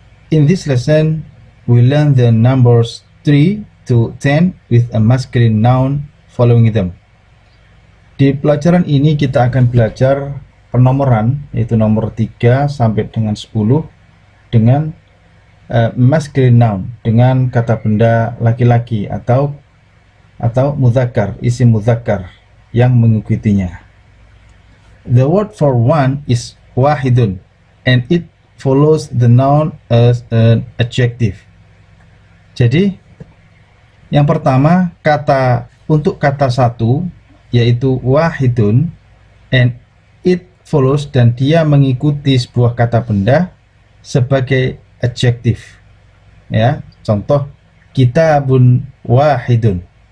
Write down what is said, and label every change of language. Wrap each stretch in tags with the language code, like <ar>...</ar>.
<en>In this lesson, we learn the numbers 3 to 10 with a masculine noun following them.</en> <id>Di pelajaran ini kita akan belajar penomoran, yaitu nomor 3 sampai dengan 10 dengan masculine noun, dengan kata benda laki-laki atau mudzakkar, isim mudzakkar yang mengikutinya.</id> <en>The word for one is wahidun and it follows the noun as an adjective.</en> <id>Jadi yang pertama, untuk kata satu yaitu wahidun</id> <en>and it follows,</en> <id>dan dia mengikuti sebuah kata benda sebagai adjektif. Ya, contoh kitabun wahidun.</id>